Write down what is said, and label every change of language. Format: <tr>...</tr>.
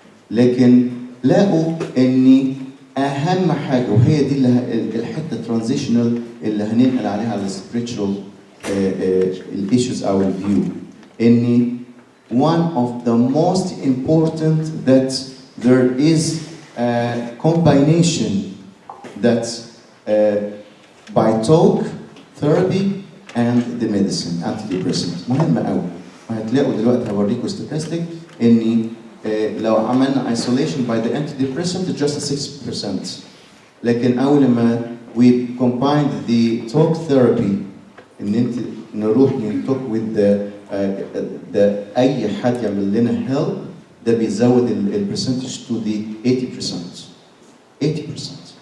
<ar>لكن لقوا ان اهم حاجه وهي دي الحته الترانزيشنال اللي هننقل عليها على السبريتشوال الissues او الفيو ان</ar> <en>one of the most important that there is a combination that by talk therapy and the medicine antidepressant</en> <ar>مهمة قوي. وهتلاقوا دلوقتي هوريكم statistic ان لو عملنا</ar> <en>isolation by the antidepressant just 6%.</en> <ar>لكن اول ما</ar> <en>we combined the talk therapy</en> <ar>ان انت نروح نتوك with the اي حد يعمل لنا help ده بيزود البرسنتج</ar> <en>to the 80%.</en>